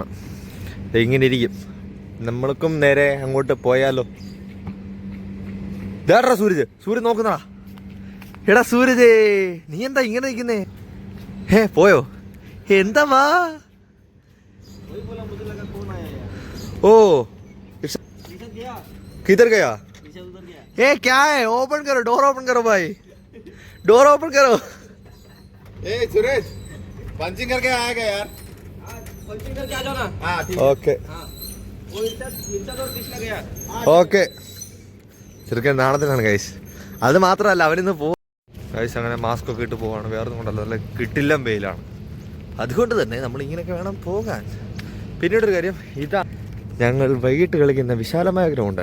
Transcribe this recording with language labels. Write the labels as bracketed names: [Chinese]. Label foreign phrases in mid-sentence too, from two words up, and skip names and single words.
[Malayalam] ഇങ്ങനെ ഇരിക്കും. നമ്മൾക്കും നേരെ അങ്ങോട്ട് പോയാലോ. ഇതാടാ സൂരജ്. സൂര്യൻ നോക്കുന്നടാ. എടാ സൂരജേ, നീ എന്താ ഇങ്ങനെ നിൽക്കുന്നേ? പോയോ? എന്താ വാ. ഓ [Hindi] किधर गया? क्या है? ओपन करो, [English] door open [Hindi] करो भाई, [English] door open [Hindi] करो. सुरेश पंचिंग करके आएगा यार. पंचिंग करके आ जाओ ना. [English] OK OK. [Malayalam] ചെറുക്കൻ നാളത്തിനാണ് ഗൈസ്. അത് മാത്രമല്ല അവനിന്ന് ഗൈസ് അങ്ങനെ മാസ്ക് ഒക്കെ ഇട്ട് പോവാണ്. വേറെ ഒന്നും കൊണ്ടല്ല, നല്ല കിട്ടില്ല വെയിലാണ്. അതുകൊണ്ട് തന്നെ നമ്മൾ ഇങ്ങനെയൊക്കെ വേണം പോകാൻ. പിന്നീടൊരു കാര്യം, ഇതാ ഞങ്ങൾ വൈകിട്ട് കളിക്കുന്ന വിശാലമായ ഗ്രൗണ്ട്.